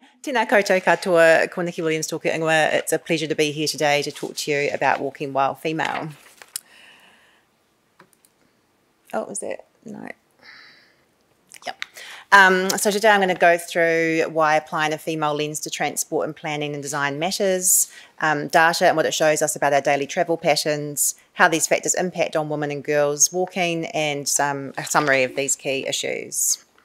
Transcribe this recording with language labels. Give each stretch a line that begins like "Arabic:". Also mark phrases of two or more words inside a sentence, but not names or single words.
Māori: Tēnā koutou katoa, ko Nicki Williams tōku ingoa.
English: It's a pleasure to be here today to talk to you about walking while female. Oh, was that? No. Yep. So today I'm going to go through why applying a female lens to transport and planning and design matters, data and what it shows us about our daily travel patterns, how these factors impact on women and girls walking, and a summary of these key issues.